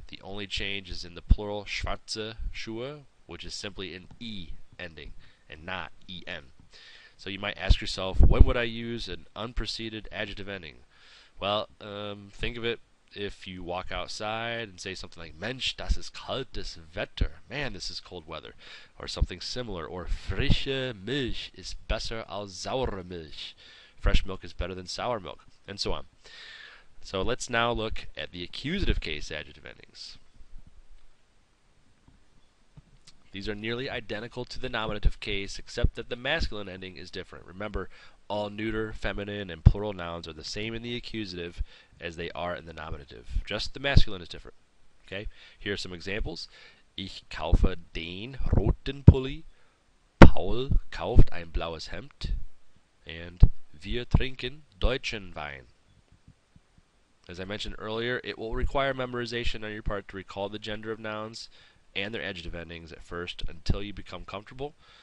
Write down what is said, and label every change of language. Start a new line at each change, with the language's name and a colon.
English: The only change is in the plural
German: schwarze Schuhe,
English: which is simply an E ending and not en. So you might ask yourself, when would I use an unpreceded adjective ending? Well, think of it if you walk outside and say something like
German: Mensch, das ist kaltes Wetter.
English: Man, this is cold weather. Or something similar.
German: Or frische Milch ist besser als saure Milch.
English: Fresh milk is better than sour milk. And so on. So let's now look at the accusative case adjective endings. These are nearly identical to the nominative case, except that the masculine ending is different. Remember, all neuter, feminine, and plural nouns are the same in the accusative as they are in the nominative. Just the masculine is different. Okay? Here are some examples.
German: Ich kaufe den roten Pulli. Paul kauft ein blaues Hemd. And wir trinken deutschen Wein.
English: As I mentioned earlier, it will require memorization on your part to recall the gender of nouns and their adjective endings at first until you become comfortable.